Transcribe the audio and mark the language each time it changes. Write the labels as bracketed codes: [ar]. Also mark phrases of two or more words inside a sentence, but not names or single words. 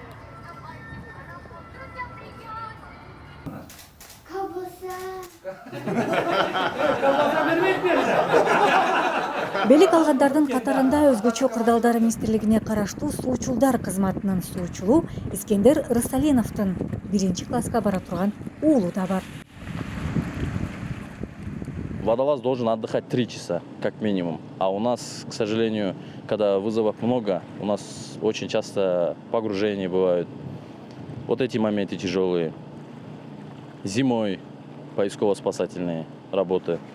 [ky] Белек алгандардын катарында өзгөчө кырдаалдар министрлигине караштуу суучулдар кызматынын суучулу Искендер Рысалиновдун 1-класска бара турган уулу да бар. [ru] Водолаз должен отдыхать 3 часа, как минимум. А у нас, к сожалению, когда вызовов много, у нас очень часто погружения бывают. Вот эти моменты тяжелые. Зимой поисково-спасательные работы.